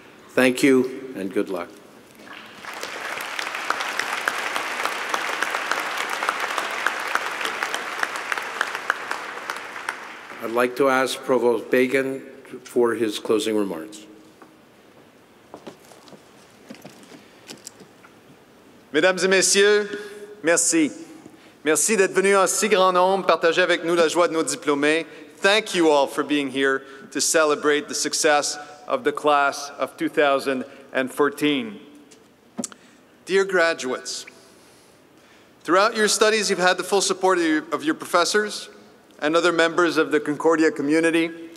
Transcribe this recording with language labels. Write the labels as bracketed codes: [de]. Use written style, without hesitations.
[en] Thank you, and good luck. I'd like to ask Provost Bagan for his closing remarks. [fr] Mesdames et messieurs, merci. Merci d'être venus en si grand nombre, partager avec nous la joie de nos diplômés. [en] Thank you all for being here to celebrate the success of the class of 2014. Dear graduates, throughout your studies, you've had the full support of your professors and other members of the Concordia community.